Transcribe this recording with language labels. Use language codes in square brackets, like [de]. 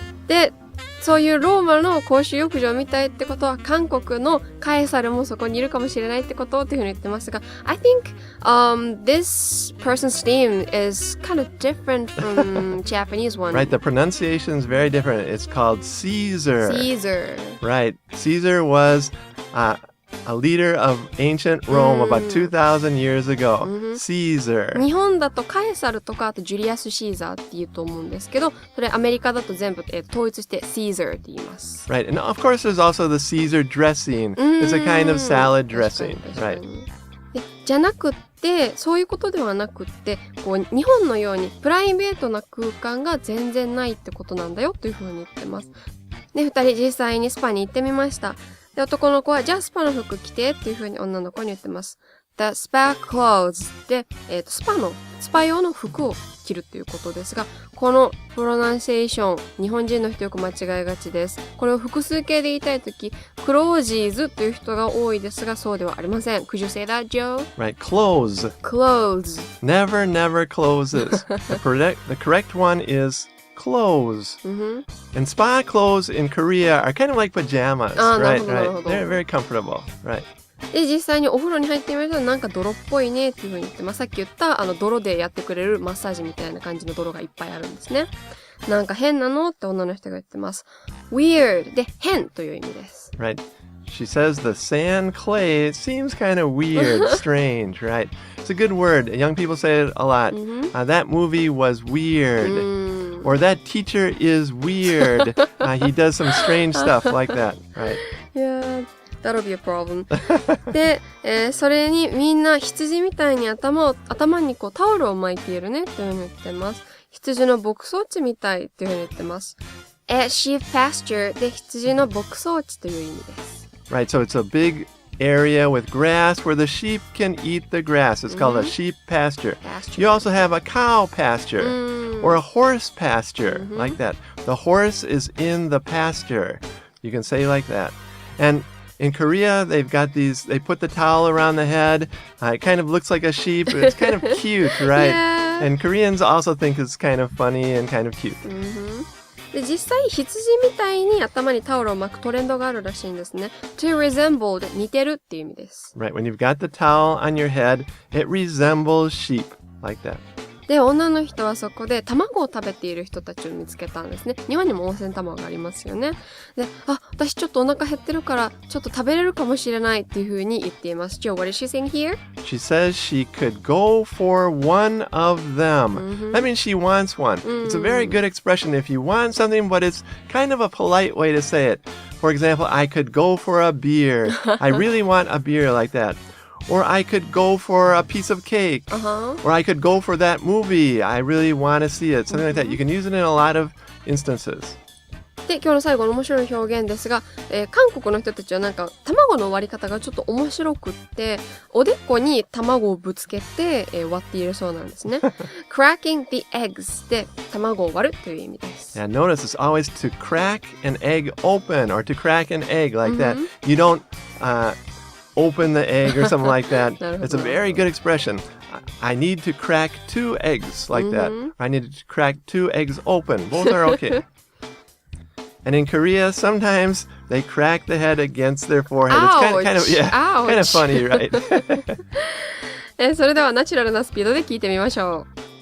[ja] で、そういうローマの公衆浴場みたいってことは韓国のカエサルもそこにいるかもしれないってことっていうふうに言ってますが [en] I think this person's name is kind of different from Japanese one. Right, the pronunciation is very different. It's called Caesar. Caesar. Right, Caesar was a leader of ancient Rome about 2,000 years ago. Caesar. [ja] 日本だとカエサルとかあとジュリアス・シーザーって言うと思うんですけどそれアメリカだと全部、統一して Caesar って言います。 [en] Right, and of course there's also the Caesar dressing. It's a kind of salad dressing. [ja] 確かに [en] Right. [ja] でじゃなくってそういうことではなくってこう日本のようにプライベートな空間が全然ないってことなんだよというふうに言ってます。で、二人実際にスパに行ってみました。で、男の子はじゃあスパの服着てっていうふうに女の子に言ってます。 [en] The spa clothes [ja] で、スパ用の服を着るっていうことですが、このプロナンシエーション、日本人の人よく間違いがちです。これを複数形で言いたいとき、クロージーズという人が多いですが、そうではありません。 [en] Could you say that, Joe? Right, clothes. Clothes. Never closes. The correct one is clothes. And spa clothes in Korea are kind of like pajamas, right? Right. They're very comfortable, right? [ja] で、実際にお風呂に入ってみるとなんか泥っぽいねっていう風に言ってます。さっき言った泥でやってくれるマッサージみたいな感じの泥がいっぱいあるんですね。なんか変なのって女の人が言ってます。weird で変という意味です。 [en] Right. She says the sand clay, it seems kind of weird, strange, right? It's a good word. Young people say it a lot. That movie was weird. Or that teacher is weird. He does some strange stuff like that, right? Yeah, that'll be a problem. [ja] で、それにみんな羊みたいに頭にこうタオルを巻いているねというふうに言ってます。羊の牧草地みたいというふうに言ってます。sheep pasture で羊の牧草地という意味です。 [en] Right, so it's a big area with grass where the sheep can eat the grass. It's called a sheep pasture. You also have a cow pasture or a horse pasture, like that. The horse is in the pasture. You can say like that. And in Korea, they've got these, they put the towel around the head. It kind of looks like a sheep. It's kind of cute, right? Yeah. And Koreans also think it's kind of funny and kind of cute. [ja] で、実際羊みたいに頭にタオルを巻くトレンドがあるらしいんですね。 to resemble で似てるっていう意味です。 [en] Right, when you've got the towel on your head, it resembles sheep, like that. [ja] で、女の人はそこで卵を食べている人たちを見つけたんですね。日本にも温泉卵がありますよね。で、私ちょっとお腹減ってるからちょっと食べれるかもしれないっていう風に言っています。 [en] Joe, what is she saying here? She says she could go for one of them. That means she wants one. It's a very good expression if you want something, but it's kind of a polite way to say it. For example, I could go for a beer. I really want a beer like that. Or I could go for a piece of cake. Or I could go for that movie. I really want to see it. Something like that. You can use it in a lot of instances. [ja] で、今日の最後の面白い表現ですが、韓国の人たちはなんか卵の割り方がちょっと面白くって、おでこに卵をぶつけて、割っているそうなんですね。 [en] cracking the eggs [ja] で卵を割るという意味です。 [en] Yeah, notice it's always to crack an egg open or to crack an egg like that. You don't open the egg or something like that. It's a very good expression. I need to crack 2 eggs like that. I need to crack 2 eggs open. Both are okay. And in Korea, sometimes they crack the head against their forehead. Ouch. It's kind of funny, right? [ja] それではナチュラルなスピードで聞いてみましょう。